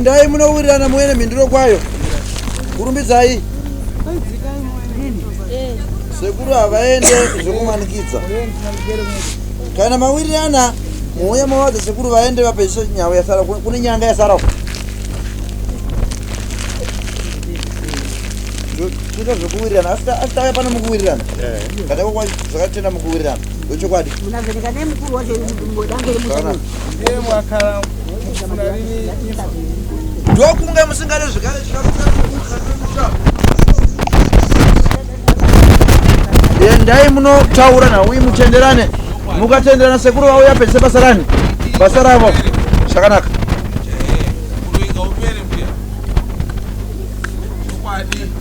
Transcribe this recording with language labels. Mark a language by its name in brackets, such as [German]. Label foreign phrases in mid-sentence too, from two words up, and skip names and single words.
[Shona] ndai munowirirana muene mindiro kwayo kurumbidzai sekuru havaende zvekumanikidza kana mawirirana muuya mawadza sekuru vaende vapezisa nyawo yasara kune nyanga yasarawo tuita zvekuwirirana asi tauya pano mukuwirirana katakokwa zvakatenda mukuwirirana ndochokwadi munavheneka nemukuru wacho dange remushana [Sena] ndiye mwakhala mufuna rini [Shona] ndokunge musingade zvigare chikakumusha endai munotaura nauyi mutenderane mukatenderana sekuru vauya pese basa rani basa ravo zvakanaka kunoinga upere mbuya chokwadi